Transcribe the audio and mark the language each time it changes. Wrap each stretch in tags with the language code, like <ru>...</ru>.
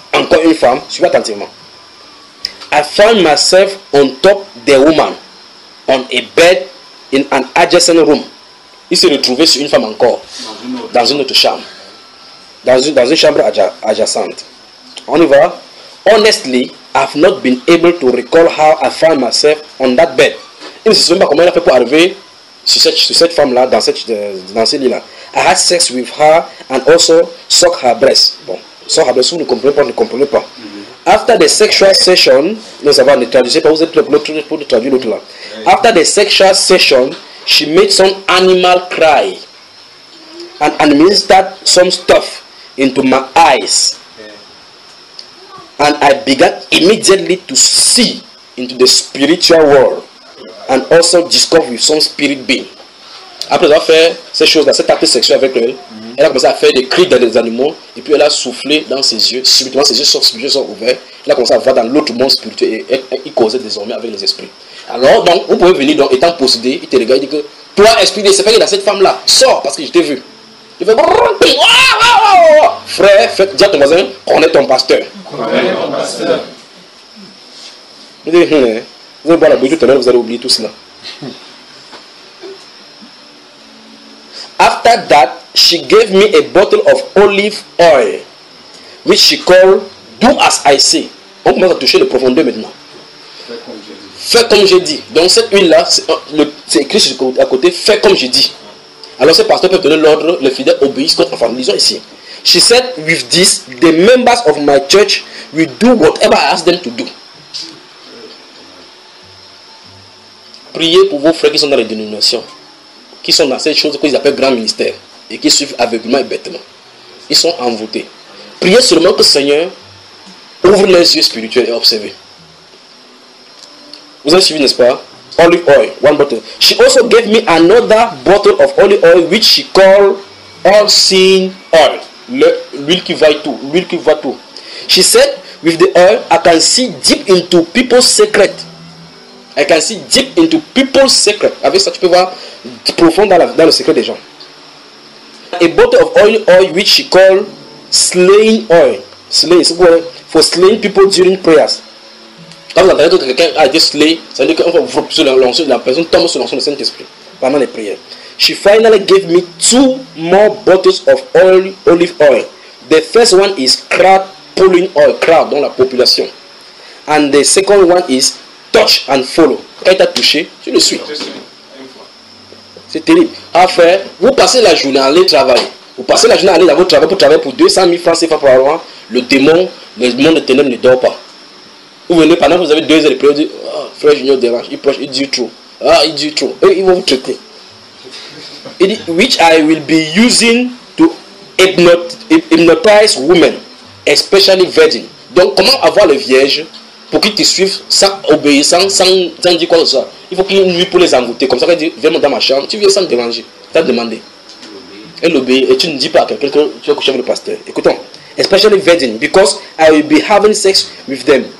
<fr>Encore une femme, suivez attentivement.</fr> <en>I found myself on top the woman, on a bed in an adjacent room.</en> <fr>Il s'est retrouvé sur une femme encore, dans une autre chambre. Dans une chambre adjacente. On y va.</fr> <en>Honestly, I've not been able to recall how I found myself on that bed.</en> <fr>Il ne se souvient pas comment il a fait pour arriver sur cette femme-là, dans ce lit-là.</fr> <en>I had sex with her and also suck her breast.</en> <fr>Bon,</fr> <en>suck her breast,</en> <fr>vous ne comprenez pas,</fr> <en>After the sexual session,</en> <fr>non, ça va, ne traduisez pas, vous êtes l'autre pour traduire l'autre là.</fr> <en>After the sexual session, she made some animal cry and administered some stuff into my eyes. And I began immediately to see into the spiritual world and also discover with some spirit being.</en> <fr>Après avoir fait ces choses-là, cet acte sexuel avec elle, elle a commencé à faire des cris dans les animaux et puis elle a soufflé dans ses yeux. Subitement, ses yeux sont ouverts. Elle a commencé à voir dans l'autre monde spirituel et il causait désormais avec les esprits. Alors, donc, vous pouvez venir, donc, étant possédé, il te regarde, il dit que toi, esprit de séparer dans cette femme-là, sors parce que je t'ai vu. Il fait brrr, ping, waouh, waouh, waouh. Frère, dis à ton voisin, connais ton pasteur. Connais ton pasteur. Vous allez boire la bouche tout à l'heure, vous allez oublier tout cela.</fr> <en>After that, she gave me a bottle of olive oil, which she called Do As I Say.</en> <fr>On commence à toucher le profondeur maintenant. Fais comme j'ai dit. Donc cette huile-là, c'est écrit à côté, fais comme j'ai dit. Alors ce pasteur peut donner l'ordre, les fidèles obéissent contre la femme. Lisons ici.</fr> <en>She said, with this, the members of my church will do whatever I ask them to do.</en> <fr>Priez pour vos frères qui sont dans les dénominations, qui sont dans cette chose qu'ils appellent grand ministère et qui suivent aveuglement et bêtement. Ils sont envoûtés. Priez seulement que le Seigneur ouvre leurs yeux spirituels et observez. Vous avez suivi, n'est-ce pas?</fr> <en>olive oil, one bottle. She also gave me another bottle of olive oil, which she called all-seeing oil.</en> <fr>L'huile qui va tout.</fr> <en>She said, with the oil, I can see deep into people's secret. I can see deep into people's secret.</en> <fr>Avec ça, tu peux voir profond dans le secret des gens.</fr> <en>A bottle of olive oil, which she called slaying oil. Slaying,</en> <fr>c'est quoi?</fr> <en>For slaying people during prayers.</en> <fr>Quand vous entendez que quelqu'un a été slay, ça veut dire que l'onction de la personne tombe sur l'onction du Saint-Esprit pendant les prières.</fr> <en>She finally gave me two more bottles of olive oil. The first one is crowd pulling oil, crowd</en> <fr>dans la population.</fr> <en>And the second one is touch and follow.</en> <fr>Quand tu as touché, tu le suis. C'est terrible. Enfin, vous passez la journée à aller travailler. Vous passez la journée à aller dans votre travail pour travailler pour 200 000 francs CFA par mois. Le démon, le monde des ténèbres ne dort pas. Vous venez pendant que vous avez 2 heures de prière, vous dites, oh, frère Junior dérange, il proche, il dit trop. Ah, il dit trop. Et ils vont vous traiter. Il dit,</fr> <en>which I will be using to hypnotize women, especially virgin.</en> <fr>Donc, comment avoir les vierges pour qu'ils te suivent sans obéissant, sans dire quoi que ce soit. Il faut qu'il y ait une nuit pour les envoûter. Comme ça, quand il dit, viens dans ma chambre, tu viens sans déranger. Tu as demandé. Elle obéit. Et tu ne dis pas à quelqu'un que tu as couché avec le pasteur. Écoutons.</fr> <en>Especially virgin, because I will be having sex with them.</en>